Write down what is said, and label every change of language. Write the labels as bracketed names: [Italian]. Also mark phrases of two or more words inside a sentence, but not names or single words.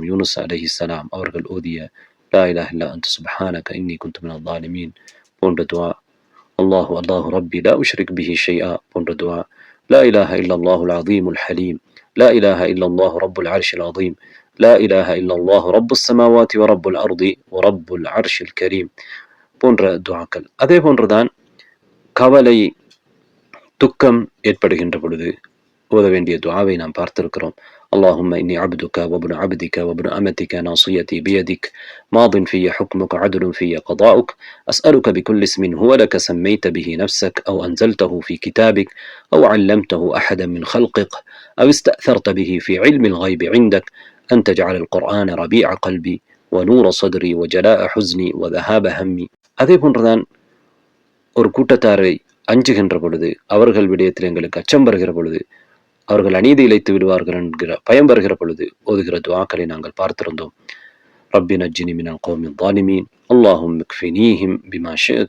[Tamil] யூனுஸ் அலைஹிஸ்ஸலாம் அவர்கள் ஓதிய [Arabic] لا إله إلا أنت سبحانك إني كنت من الظالمين [Tamil] போன்ற துஆ, [Arabic] الله الله ربي لا أشرك به شيئا [Tamil] போன்ற துஆ, [Arabic] لا إله إلا الله العظيم الحليم, لا إله إلا الله رب العرش العظيم, لا إله إلا الله رب السماوات ورب الأرض ورب العرش الكريم [Tamil] போன்ற துஆக்கள். அதே போன்றுதான் கவலை, துக்கம் ஏற்படுகின்ற பொழுது ஓத வேண்டிய துஆவை நாம் பார்த்திருக்கிறோம். [Arabic] اللهم إني عبدك وابن عبدك وابن أمتك ناصيتي بيدك ماض في حكمك عدل في قضاؤك أسألك بكل اسم هو لك سميت به نفسك أو أنزلته في كتابك أو علمته أحدا من خلقك أو استأثرت به في علم الغيب عندك أن تجعل القرآن ربيع قلبي ونور صدري وجلاء حزني وذهاب همي. [Tamil] அதே போன்றுதான் ஒரு கூட்டத்தாரை அஞ்சுகின்ற பொழுது, அவர்கள் விடயத்தில் எங்களுக்கு அச்சம் வருகிற பொழுது, அவர்கள் அநீதி இழைத்து விடுவார்கள் என்கிற பயம் வருகிற பொழுது ஓதுகிற துஆக்களை நாங்கள் பார்த்திருந்தோம். [Arabic] رب نجني من القوم الظالمين, اللهم اكفنيهم بما شئت.